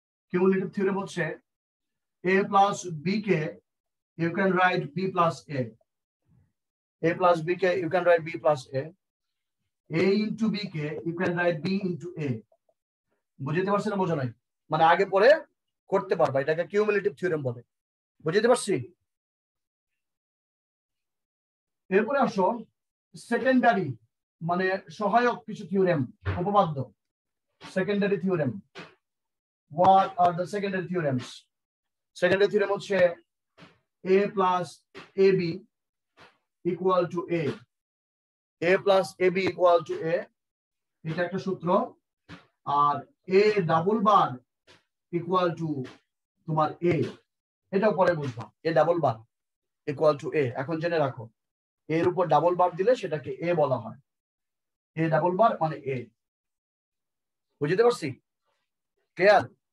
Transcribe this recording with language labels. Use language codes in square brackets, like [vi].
[en] Cumulative theorem হচ্ছে a plus b কে you can write b plus a plus b কে you can write b plus a into b কে you can write b into a। [bn] বুঝতে পারছেন না বুঝো নাই? মানে আগে পরে করতে পারবা, এটাকে কিউমুলেটিভ থিওরেম বলে। বুঝতে পারছি? এরপরে আসো সেকেন্ডারি, মানে সহায়ক কিছু থিওরেম, উপপাদ্য। Secondary theorem, [en] what are the secondary theorems? [bn] Secondary theorem হচ্ছে a plus ab equal to a, a plus ab equal to a, এটা একটা সূত্র। আর a double bar equal to তোমার a, এটাও পরে বুঝবা। a double bar equal to a, এখন জেনে রাখো এর উপর ডাবল বার দিলে সেটাকে a বলা হয়। a ডাবল বার মানে a। বুঝতে পারছি? ক্লিয়ার?